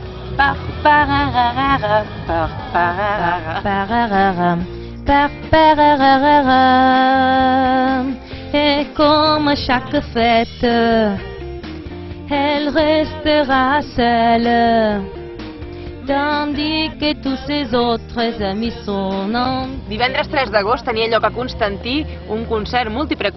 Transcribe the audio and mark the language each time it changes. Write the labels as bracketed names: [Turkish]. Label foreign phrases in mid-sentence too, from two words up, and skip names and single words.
[French] Et comme à chaque fête, elle restera seule, tandis que tous ses autres amis sont en... [Catalan] Divendres 3 d'agost tenia lloc a Constantí un concert múltiple.